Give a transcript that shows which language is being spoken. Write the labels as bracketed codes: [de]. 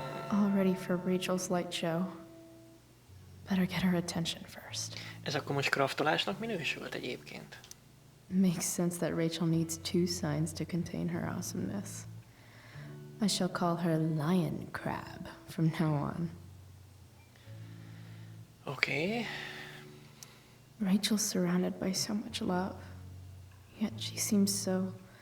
[en] All ready for Rachel's light show. Better get her attention first. [hu] Ez akkor most kraftolásnak minősült egyébként? [en] Makes sense that Rachel needs two signs to contain her awesomeness. I shall call her Lion Crab from now on. [hu] Oké. [en] Rachel's surrounded by so much love, yet she seems so...